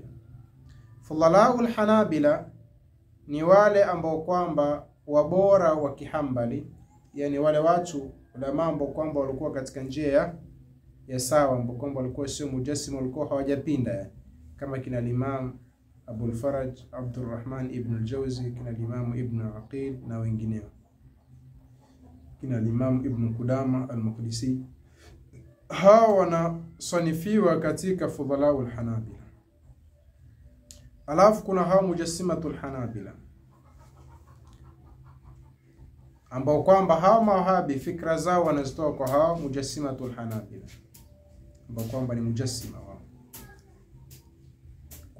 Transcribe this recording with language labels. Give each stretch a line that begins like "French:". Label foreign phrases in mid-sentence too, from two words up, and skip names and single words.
Arabic: فضلاء الحنابلة
Swahili: ni wale ambao kwamba wabora wa Kihambali, yani wale watu ulama ambao kwamba walikuwa katika njia ya sawa, ambao kwamba walikuwa sio mujassima, walikuwa hawajapinda, kama kina Imam Abul Faraj Abdurrahman ibn al-Jawzi, kina Imam Ibn Aqil na wengineo, kina Imam Ibn Qudama al-Maqdisi. Hawa wanasanifiwa katika
Arabic: فضلاء الحنابلة.
Swahili: Alafu kuna hao
Arabic: مجسمة الحنابلة,
Swahili: ambao kwamba hao mawahabi fikra zao wanazitoa kwa hao
Arabic: مجسمة الحنابلة,
Swahili: ambao kwamba ni mujassima wao.